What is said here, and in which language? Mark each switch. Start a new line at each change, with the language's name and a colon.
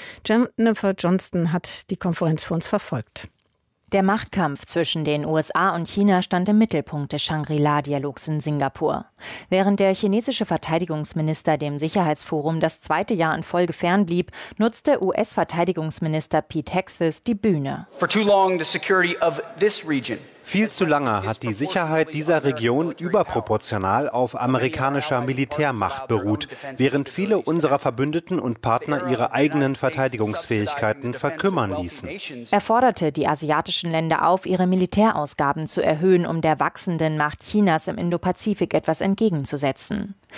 German: Jennifer Johnston hat die Konferenz für uns verfolgt. Der Machtkampf zwischen den USA und China stand im Mittelpunkt des Shangri-La-Dialogs in Singapur. Während der chinesische Verteidigungsminister dem Sicherheitsforum das 2. Jahr in Folge fernblieb, nutzte US-Verteidigungsminister Pete Hexis die Bühne.
English: For too long, the security of this region.
German: Viel zu lange hat die Sicherheit dieser Region überproportional auf amerikanischer Militärmacht beruht, während viele unserer Verbündeten und Partner ihre eigenen Verteidigungsfähigkeiten verkümmern ließen. Er forderte die asiatischen Länder auf, ihre Militärausgaben zu erhöhen, um der wachsenden Macht Chinas im Indopazifik etwas entgegenzusetzen.